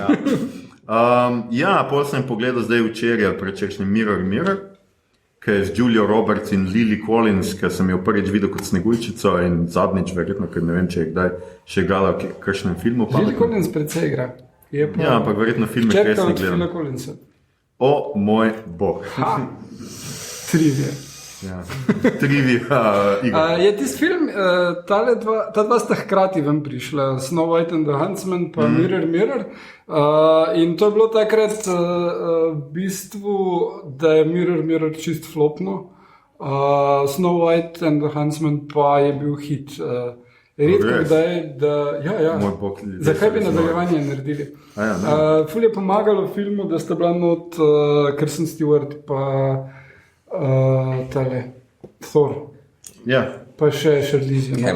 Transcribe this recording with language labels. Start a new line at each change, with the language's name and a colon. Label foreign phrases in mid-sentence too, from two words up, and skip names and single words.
Slovenian: Pol sem pogledal zdaj včeraj, predvčerajšnji Mirror, ki je z Julio Roberts in Lily Collins, ki sem jo prvič videl kot Sneguljčico in zadnjič verjetno, ker ne vem, če je kdaj še igrala v kakšnem filmu. Lily Collins precej igra. Ja, ampak verjetno filme res ne gledam. Collins. O moj bog. Trivia. Ja. Trivia igor. Je tisti film, ta dva sta hkrati ven prišla, Snow White and the Huntsman, pa Mirror, Mirror. In to je bilo takrat v bistvu, da je Mirror, Mirror čist flopno. Snow White and the Huntsman pa je bil hit. Redko Res? kdaj, ja. Moj bog, Zakaj bi nadaljevanje naredili? Ful je pomagalo filmu, da sta bila not Kristen Stewart pa tale Thor. Ja, Pa še Charlize Theron.